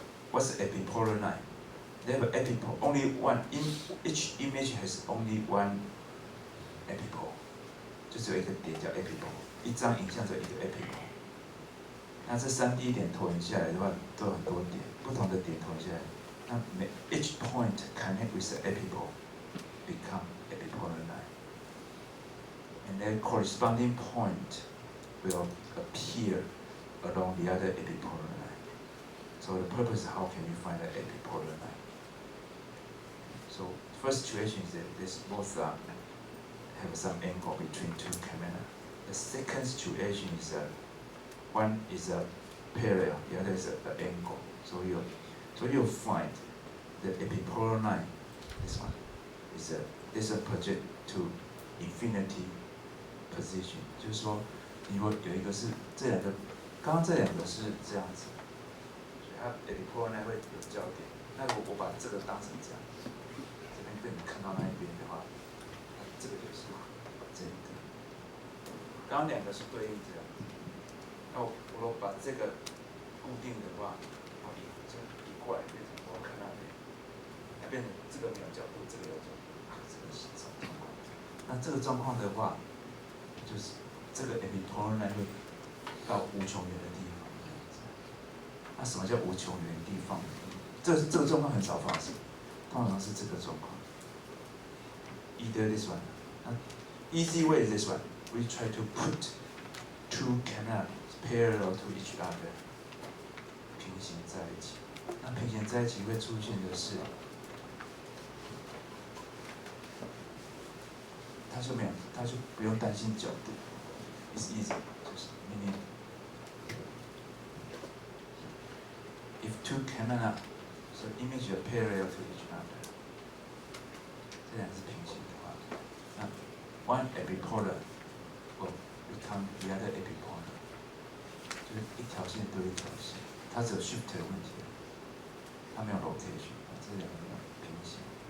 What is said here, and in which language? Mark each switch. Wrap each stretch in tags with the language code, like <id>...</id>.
<en>What's the epipolar line? They have an epipole. Only one. Each image has only one epipole.</en> <zh>就只有一个点叫 epipole， 一张影像只有一个 epipole。那这3D 点投影下来的话，都有很多点，不同的点投影下来，那</zh> <en>each point connect with the epipole become epipolar line, and then corresponding point will appear along the other epipolar line. So the purpose is how can you find the epipolar line? So first situation is that this both have some angle between two camera. The second situation is one is parallel, the other is an angle. So you'll find the epipolar line. This one is a project to infinity position.</en> <zh>就是说，如果有一个是这两个，刚刚这两个是这样子，所以它 epipolar line 会有交点。那如果我把这个当成这样，这边被你看到那一边的话，那这个就是这一个。刚刚两个是对应这样，那我如果把这个固定的话，然后就移过来变成我看那边，它变成这个没有角度，这个有角度，这个是这种状况。那这个状况的话，就是这个 epipolar line 会到无穷远的地方。那什么叫无穷远的地方？这个状况很少发生，通常是这个状况。</zh> <en>Either this one. Easy way is this one. We try to put two canals parallel to each other.</en> <zh>平行在一起。那平行在一起会出现的是，它就不用担心角度。</zh> <en>It's easy. 就是 meaning if two canals, so image are parallel to each other.</en> <zh>这两是平行的话，那</zh> <en>one epipolar will become the other epipolar，</en> <zh>就是一条线对一条线，它只有 shift 的问题，它没有 rotation， 这两个没有平行。</zh>